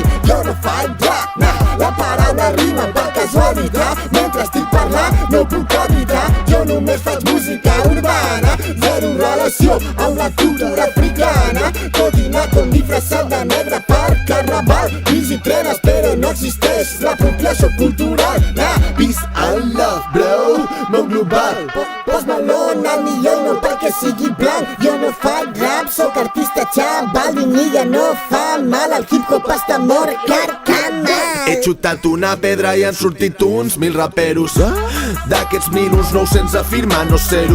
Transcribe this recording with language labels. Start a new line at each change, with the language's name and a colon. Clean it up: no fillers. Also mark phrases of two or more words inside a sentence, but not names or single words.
Catalan: Jo no faig rap, nah, la paraula rima per casualitat. Mentre estic parlant no puc evitar. Jo no només faig música urbana. Zero relació amb la cultura africana. Tot i anar com disfressat de negre per carnaval. Fills i trenes però no existeix l'apropiació cultural.
English: Peace and love, bro,
Catalan: món global. Post Malone al millor no perquè sigui blanc. Jo no faig rap, sóc artista xaval. Vinilla no fa mal, el hip-hop està mort carcamal. He xutat una pedra i han sortit uns 1000 raperos. D'aquests 1900 afirma no ser-ho.